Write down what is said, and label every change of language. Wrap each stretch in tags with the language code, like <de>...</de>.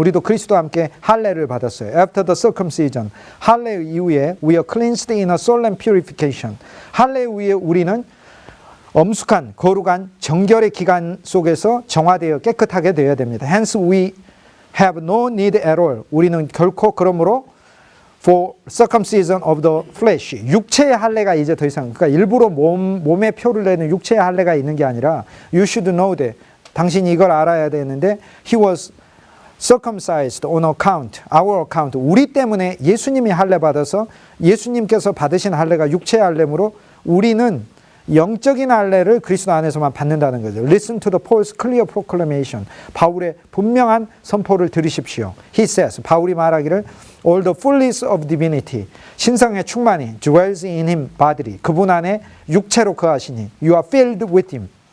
<ko>우리도 그리스도와 함께 할례를 받았어요.</ko> <en>After the circumcision,</en> <ko>할례 이후에</ko> <en>we are cleansed in a solemn purification.</en> <ko>할례 이후에 우리는 엄숙한 거룩한 정결의 기간 속에서 정화되어 깨끗하게 되어야 됩니다.</ko> <en>Hence we have no need at all.</en> <ko>우리는 결코 그러므로</ko> <en>for circumcision of the flesh.</en> <ko>육체의 할례가 이제 더 이상 그러니까 일부러 몸에 표를 내는 육체의 할례가 있는 게 아니라</ko> <en>you should know that</en> <ko>당신이 이걸 알아야 되는데</ko> <en>He was circumcised on account, our account.</en> <ko>우리 때문에 예수님이 할례 받아서 예수님께서 받으신 할례가 육체의 할례므로 우리는 영적인 할례를 그리스도 안에서만 받는다는 거죠.</ko> <en>Listen to the Paul's clear proclamation.</en> <ko>바울의 분명한 선포를 들으십시오.</ko> <en>He says,</en> <ko>바울이 말하기를</ko> <en>All the fullness of divinity,</en> <ko>신성의 충만이</ko> <en>dwells in him bodily.</en> <ko>그분 안에 육체로 거하시니</ko> <en>You are filled with him.</en>